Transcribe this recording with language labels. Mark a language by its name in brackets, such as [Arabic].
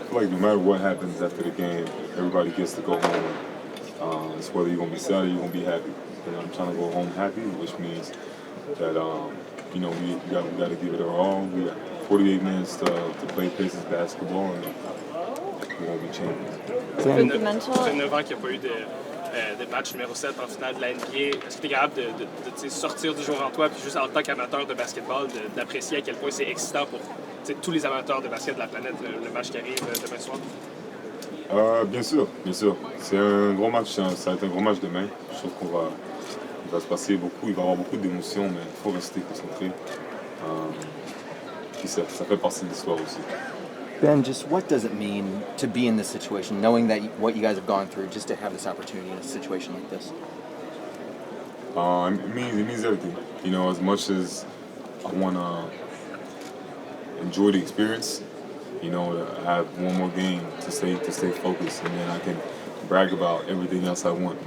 [English] I feel like no matter what happens after the game, everybody gets to go home. It's whether you're going to be sad or you're going to be happy. And I'm trying to go home happy, which means that you know we got to give it our all. We got 48 minutes to play Pacers basketball, and we won't be champions. [French] Ça fait 9 ans qu'il n'y a pas eu de match numéro 7 en finale de la NBA. Est-ce que tu es capable de sortir du jour en toi, puis juste en tant qu'amateur de basketball, d'apprécier à quel point c'est excitant pour tous les amateurs de basket de la planète, le match qui arrive demain soir? Bien sûr, bien sûr. C'est un gros match, ça va être un gros match demain. Je trouve qu'il va se passer beaucoup, il va y avoir beaucoup d'émotions, mais il faut rester concentré. Puis ça fait partie de l'histoire aussi. [English] Ben, just what does it mean to be in this situation, knowing that what you guys have gone through, just to have this opportunity in a situation like this? It means everything. You know, as much as I want to enjoy the experience, you know, I have one more game to stay focused, and then I can brag about everything else I want.